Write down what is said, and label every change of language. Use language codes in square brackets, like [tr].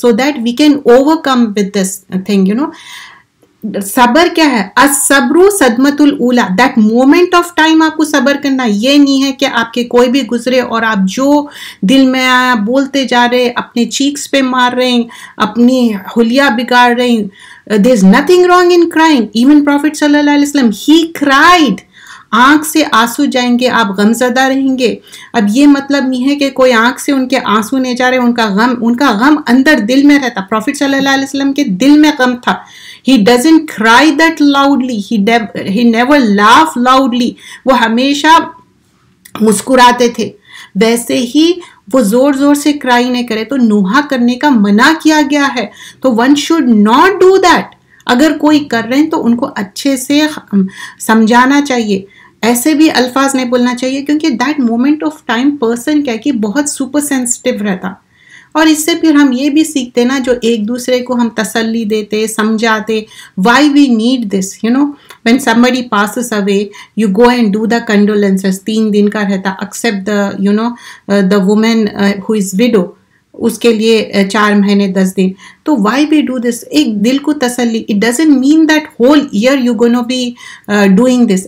[en] So that we can overcome with this thing, [ur] صبر کیا ہے؟ [ar] الصبر صدمۃ الاولی، [en] that moment of time [ur] آپ کو صبر کرنا۔ یہ نہیں ہے کہ آپ کے کوئی بھی گزرے اور آپ جو دل میں آیا بولتے جا رہے، اپنے چیکس پہ مار رہے ہیں، اپنی حلیہ بگاڑ رہے ہیں۔ [en] There is nothing wrong in crying. Even Prophet sallallahu alaihi wasallam, he cried [ur] آنکھ سے آنسو جائیں گے, آپ غمزدہ رہیں گے. اب یہ مطلب نہیں ہے کہ کوئی آنکھ سے ان کے آنسو نہیں جا رہے, ان کا غم اندر دل میں رہتا. پروفٹ صلی اللہ علیہ وسلم کے دل میں غم تھا. [en] He doesn't cry that loudly. He never laugh loudly. [ur] وہ ہمیشہ مسکراتے تھے. ویسے ہی وہ زور زور سے کرائی نہیں کرے. تو نوحہ کرنے کا منع کیا گیا ہے. [en] تو one should not do that. [ur] اگر کوئی کر رہے ہیں تو ان کو اچھے سے سمجھانا چاہیے. ایسے بھی الفاظ نہیں بولنا چاہیے, کیونکہ [en] that moment of time person [ur] کیا کہ بہت سپر سینسٹیو رہتا. اور اس سے پھر ہم یہ بھی سیکھتے نا, جو ایک دوسرے کو ہم تسلی دیتے, سمجھاتے. [en] Why we need this, when somebody passes away, you go and do the condolences. [ur] 3 دن کا رہتا, [en] except the woman who is widow, [ur] اس کے لیے 4 مہینے 10 دن. [en] تو why we do this? [ur] ایک دل کو تسلی. [en] It doesn't mean that whole year you're going to be doing this.